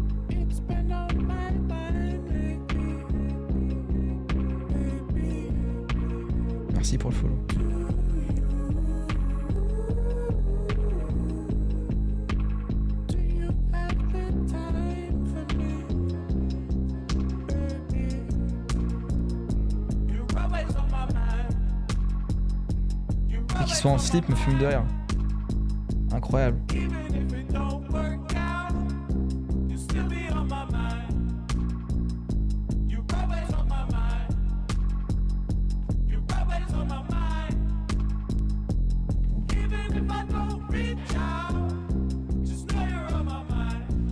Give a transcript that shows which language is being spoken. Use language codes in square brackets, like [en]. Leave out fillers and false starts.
[en] It's been on my mind lately, baby. [fr] Merci pour le follow. [en] Do you have the time for me, baby? You're always on my mind. [fr] Et qu'il soit en slip me fume de rire. Incroyable. [en] Even if it don't work out, you'll still be on my mind. You're always on my mind. You're always on my mind. Even if I don't reach out, just know you're on my mind.